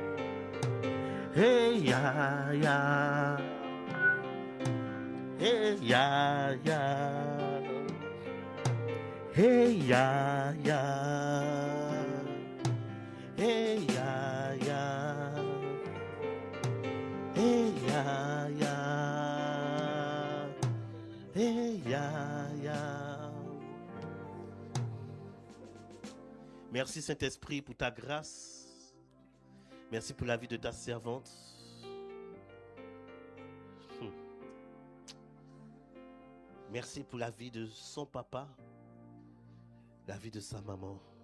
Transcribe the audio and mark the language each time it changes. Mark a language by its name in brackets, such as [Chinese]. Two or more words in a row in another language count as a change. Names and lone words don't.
[French] Hey ya ya, hey ya ya, hey ya ya, hey ya ya, hey ya ya, hey ya ya. Merci Saint-Esprit pour ta grâce. Merci pour la vie de ta servante. Merci pour la vie de son papa, la vie de sa maman.